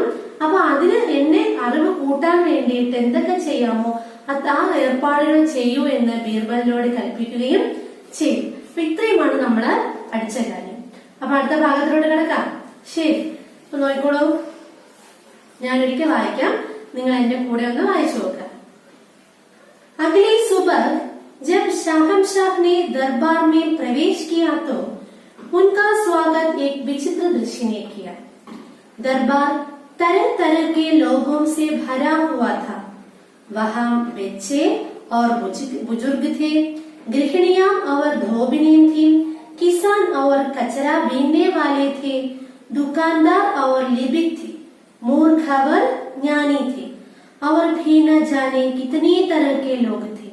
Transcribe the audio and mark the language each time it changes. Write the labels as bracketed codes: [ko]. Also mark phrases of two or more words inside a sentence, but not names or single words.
[ml] അപ്പൊ അതിന് എന്നെ അറിവ് കൂട്ടാൻ വേണ്ടിയിട്ട് എന്തൊക്കെ ചെയ്യാമോ ആ ഏർപ്പാടുകൾ ചെയ്യൂ എന്ന് ബീർബലിനോട് കൽപ്പിക്കുകയും ചെയ്യും. അപ്പൊ ഇത്രയുമാണ് നമ്മള് പഠിച്ച കാര്യം. അപ്പൊ അടുത്ത ഭാഗത്തിലോട്ട് കിടക്കാം. ശരി, അപ്പൊ നോക്കിക്കോളൂ. ഞാനൊരിക്കൽ വായിക്കാം, നിങ്ങൾ എന്റെ കൂടെ ഒന്ന് വായിച്ചു നോക്കാം. [hi] अगली सुबह जब शाहनशाह ने दरबार में प्रवेश किया तो उनका स्वागत एक विचित्र दृश्य ने किया. दरबार तरह तरह के लोगों से भरा हुआ था. वहां बच्चे और बुजुर्ग थे, गृहिणियां और धोबिनें थीं, किसान और कचरा बीनने वाले थे, दुकानदार और लिपिक थे, मूर्ख और ज्ञानी थे, और भी न जाने कितनी तरह के लोग थे.